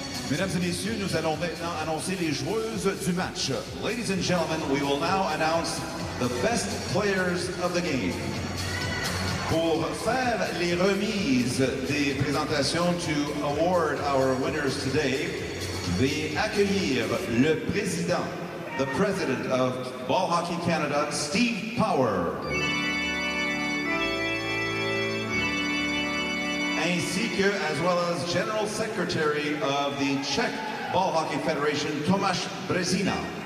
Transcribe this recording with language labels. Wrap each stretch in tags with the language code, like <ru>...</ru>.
<fr>Mesdames et messieurs, nous allons maintenant annoncer les joueuses du match.</fr> <en>Ladies and gentlemen, we will now announce the best players of the game.</en> <fr>Pour faire les remises des présentations</fr> <en>to award our winners today,</en> <fr>veuillez accueillir le président,</fr> <en>the president of Ball Hockey Canada,</en> <fr>Steve Power. Ainsi que,</fr> <en>as well as General Secretary of the Czech Ball Hockey Federation, Tomáš Brezina.</en>